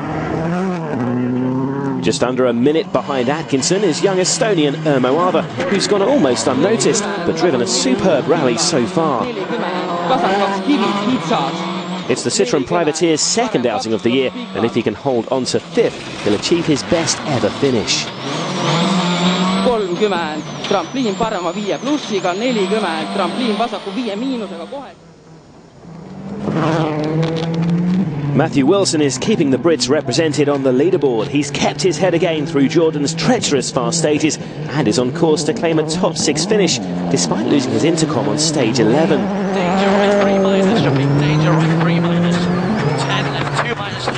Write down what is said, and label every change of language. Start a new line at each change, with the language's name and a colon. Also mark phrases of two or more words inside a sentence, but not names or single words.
English: Just under a minute behind Atkinson is young Estonian Ermo Aava, who's gone almost unnoticed, but driven a superb rally so far. It's the Citroen Privateer's second outing of the year, and if he can hold on to fifth, he'll achieve his best ever finish.
Estonian: 30, trampliin parema 5 plussiga, 40, trampliin vasaku 5 miinusega kohe.
English: Matthew Wilson is keeping the Brits represented on the leaderboard. He's kept his head again through Jordan's treacherous fast stages and is on course to claim a top 6 finish, despite losing his intercom on stage 11. Danger right 3 minus, danger right 3 minus, 10 left 2 minus, loop there.